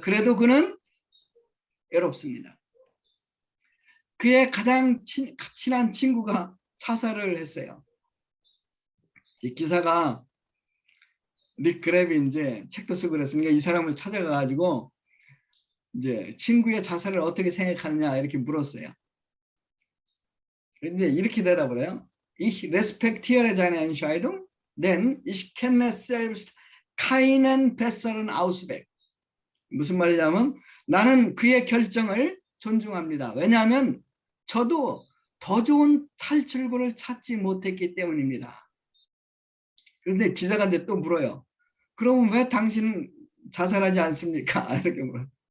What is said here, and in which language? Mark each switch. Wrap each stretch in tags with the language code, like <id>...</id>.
<ko>그래도 그는 외롭습니다. 그의 가장 친한 친구가 자살을 했어요. 이 기사가 릭 그랩이 이제 책도 쓰고 그랬으니까 이 사람을 찾아가가지고 이제 친구의 자살을 어떻게 생각하느냐 이렇게 물었어요. 이제 이렇게 대답을 해요.</ko> <de>Ich respektiere seine Entscheidung, denn ich kenne selbst keinen besseren Ausweg.</de> <ko>무슨 말이냐면 나는 그의 결정을 존중합니다. 왜냐하면 저도 더 좋은 탈출구를 찾지 못했기 때문입니다. 그런데 기자가 또 물어요. 그러면 왜 당신은 자살하지 않습니까? 이렇게 물어요.</ko>